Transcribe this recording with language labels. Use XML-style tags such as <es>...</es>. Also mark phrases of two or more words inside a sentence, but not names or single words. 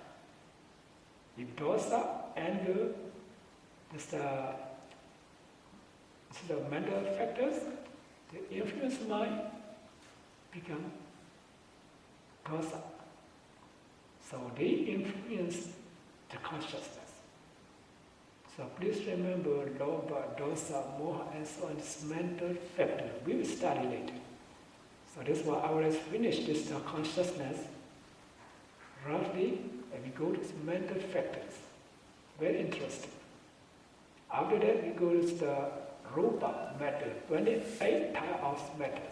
<en>If dosa, anger, the mental factors, they influence the mind, become dosa. So they influence the consciousness. So please remember</en> <pi>lobha, dosa, moha,</pi> <en>and so on is mental factor. We will study later. So that's why I will finish this consciousness roughly, and we go to the mental factors. Very interesting. After that, we go to the rupa matter, 28 types of matters.</en>